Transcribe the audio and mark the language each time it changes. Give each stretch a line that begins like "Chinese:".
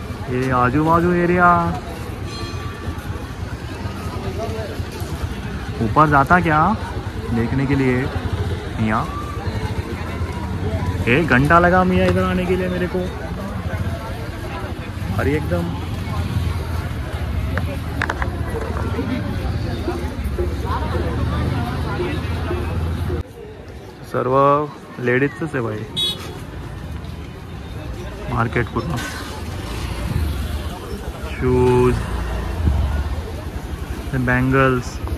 Hindi: ये आजू बाजू एरिया. ऊपर जाता क्या देखने के लिए. यहाँ 1 घंटा लगा मियाँ इधर आने के लिए मेरे को.
Marathi: अरे एकदम सर्व लेडीजच आहे भाई. मार्केट पूर्ण शूज बँगल्स.